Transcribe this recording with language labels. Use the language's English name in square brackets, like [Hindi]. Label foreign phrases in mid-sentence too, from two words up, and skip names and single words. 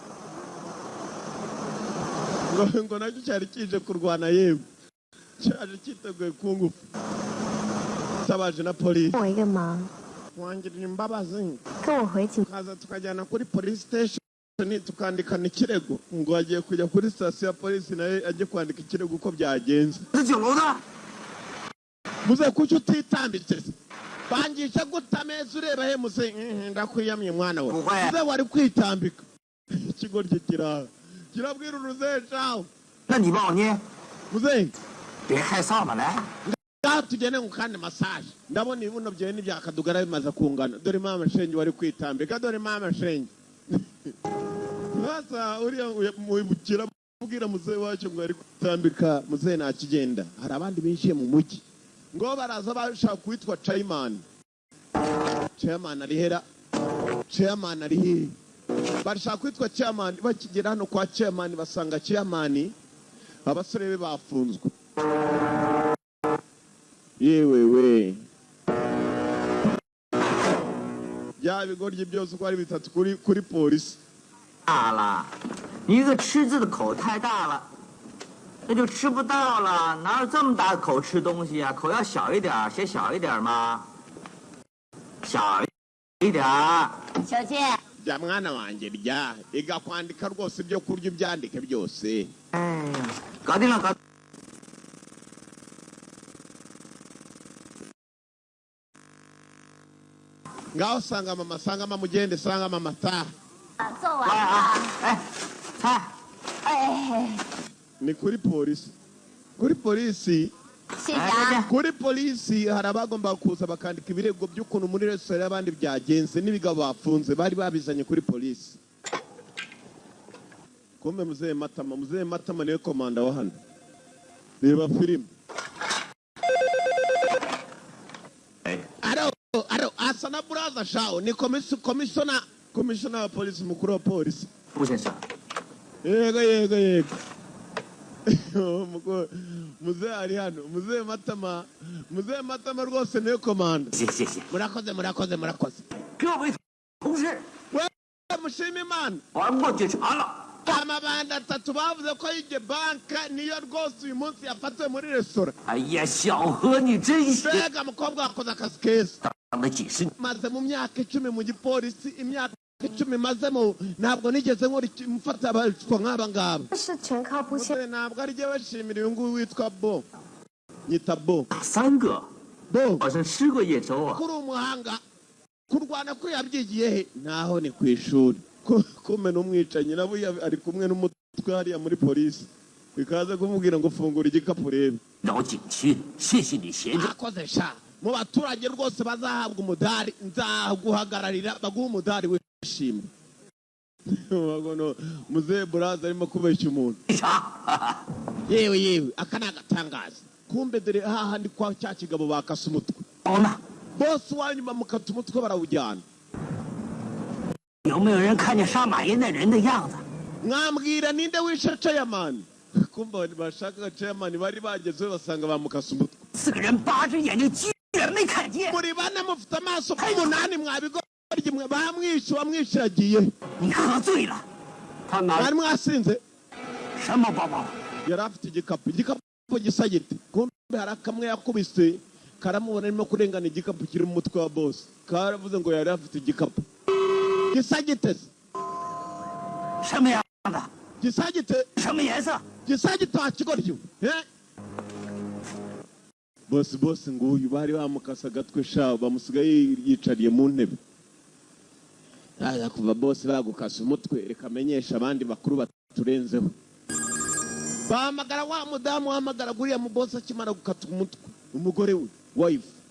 [Kinyarwanda] ngo nacyo cyari kije kurwana yewe cyaje cyiteguye kungufu tabaje na polisi wangirira imbabazi kaza tukajyana kuri [English] police station [Kinyarwanda] tukandikana ikirego ngo agiye kujya kuri station ya polisi naye ajye kwandika ikirego uko byagenze muze kucyo utitambitse bangisha gutameza ureba he muze ndakwiyamye mwana we muze wari kwitambika ikigoryi kirabwira uruze cawo na ni baonye muze [Chinese] 别害臊嘛来 [Kinyarwanda] tugene ngukande massage ndabona ibibuno byawe n'ibyakadugara bimaze kungana dore mama shenge wari kwitambika dore mama shenge basa uriya mubukira mubwira muze wacu ngo ari kwitambika muze nakigenda hari abandi benshi mu mujyi ngo baraza bashaka kwitwa chairman ari he bashaka kwitwa chairman bakigera hano kwa chairman basanga chairman abasore be bafunzwe yewe ya bigoryi byose uko ari bitatu kuri polisi [Chinese] 大了，你一个吃字的口太大了，那就吃不到了。哪有这么大的口吃东西啊？口要小一点，写小一点嘛，小一点。小姐， [Kinyarwanda] ya mwana wanjye rya iga kwandika rwose ibyo kurya ibyandike byose. [Chinese] 哎呀，搞定了，搞。 [Kinyarwanda] ngaho sanga mama mugende sanga mama ta [Chinese] 做完了。哎，菜。哎， [Kinyarwanda] ni kuri polisi kuri polisi hari abagomba kuza bakandika ibirego by'ukuntu muri resitora y'abandi byagenze n'ibigabo bafunze bari babizanye kuri polisi. Kumbe muzee matama niwe komanda wa hano reba filime. asa na buraza shawo ni komishona wa polisi mukuru wa polisi [Chinese] 吴先生， [Kinyarwanda] yego muzehe ari hano muzehe matama rwose niyo komanda [Chinese] 谢谢。 [Kinyarwanda] murakoze [Chinese] 各位同事， [Kinyarwanda] we mushima imana [Chinese] 玩过警察了。 [Kinyarwanda] amabandi atatu bavuze ko yibye banka niyo rwose uyu munsi yafatiwe muri resitora [Chinese] 哎呀，小何，你真行， [Kinyarwanda] mbega mukobwa wakoze akazi keza [Chinese] 当了几十年， [Kinyarwanda] maze mu myaka 10 mu gipolisi imyaka 10 mazemo ntabwo nigeze mfata abitwa nk'aba ngaba [Chinese] 这是全靠不懈。 [Kinyarwanda] ntabwo ari jyewe shimira uyu nguyu witwa bo nyita bo [Chinese] 打3个， [Kinyarwanda] bo [Chinese] 好像吃过夜粥啊。 [Kinyarwanda] kuri umuhanga kurwana ko yabyigiye he naho ni ku ishuri kumena umwicanyi nabo ari kumwe n'umutwe hariya muri polisi bikaza kumubwira ngo fungura igikapu urebe [Chinese] 老景区，谢谢你协助。 [Kinyarwanda] akoze sha mu baturage rwose bazahabwa umudari nzaguhagararira baguha umudari wishimye muzehe buraza arimo kubeshya umuntu [Chinese] 警察， [Kinyarwanda] yewe aka ni agatangaza kumbe dore hahandi kwa cya kigabo bakase umutwe [Chinese] 包呢？ [Kinyarwanda] bose wanyuma mukata umutwe barawujyana [Chinese] 有没有人看见杀马爷那人的样子？ [Kinyarwanda] mwambwira ninde wishe chairman kumbe bashaka chairman bari bagezeho basanga bamukase umutwe [Chinese] 4个人扒着眼睛，居然没看见。 [Kinyarwanda] muri bane mufite amaso k'umunani mwabigoryi mwe bamwishe wamwishe yagiye [Chinese] 你喝醉了。他拿 [Kinyarwanda] mwari mwasinze [Chinese] 什么包包？ [Kinyarwanda] yari afite igikapu gisa gite kumbe hari akamwe yakubise karamubona arimo kurengana igikapu kiri mu mutwe wa boss karavuze ngo yari afite igikapu gisa gite [Chinese] 什么样的？ [Kinyarwanda] gisa gite [Chinese] 什么颜色？ [Kinyarwanda] gisa gite wakigoryi boss nguyu bari bamukasa agatwe shaho bamusigaye yicariye mu ntebe yaza kuva boss bagukasa umutwe reka amenyesha abandi bakuru baturenzeho bahamagara wa mudamu wahamagara guriya mu boss akimara gukata umutwe umugore we wife